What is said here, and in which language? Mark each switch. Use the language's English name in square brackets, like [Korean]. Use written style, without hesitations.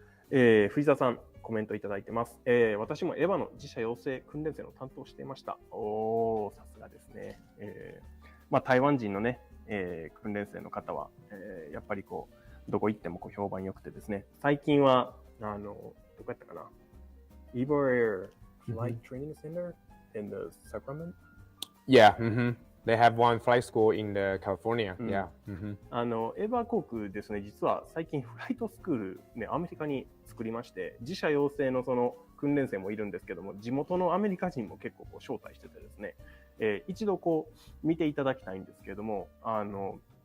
[Japanese] 藤沢さん、コメントいただいてます。私もエヴァの自社養成訓練生の担当をしていました。さすがですね。台湾人のね、訓練生の方は、やっぱりこう、どこ行ってもこう評判良くてですね、最近は、どこやったかな、 [English] Eva Air Flight Training Center in the Sacramento? Yeah, they have one flight school in the California. Yeah. [Japanese] エヴァ航空ですね、実は最近フライトスクール、ね、アメリカに作りまして、自社養成のその訓練生もいるんですけども、地元のアメリカ人も結構こう招待しててですね、一度こう見ていただきたいんですけれども、何